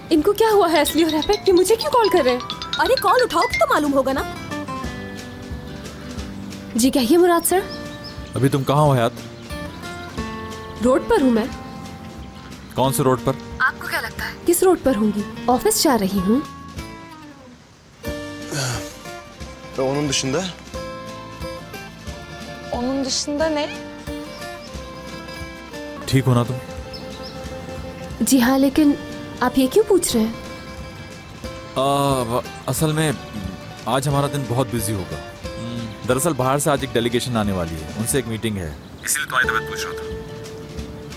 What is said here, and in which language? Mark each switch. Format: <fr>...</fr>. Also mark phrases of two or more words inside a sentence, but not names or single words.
<hi>इनको क्या हुआ है असली और एपेक कि मुझे क्यों कॉल कर रहे हैं? अरे कॉल उठाओ तो मालूम होगा ना। जी कहिए मुराद सर। अभी तुम कहाँ हो हयात? रोड पर हूँ मैं। कौन से रोड पर? आपको क्या लगता है किस रोड पर होंगी? ऑफिस जा रही हूँ।</hi> <tr>Onun dışında? Onun dışında ne?</tr> <hi>ठीक हो ना तुम? जी हाँ, लेकिन आप ये क्यों पूछ रहे हैं? असल में आज हमारा दिन बहुत बिजी होगा। दरअसल बाहर से आज एक डेलीगेशन आने वाली है, उनसे एक मीटिंग है, इसलिए तुम्हारी तबीयत पूछ रहा था।</hi>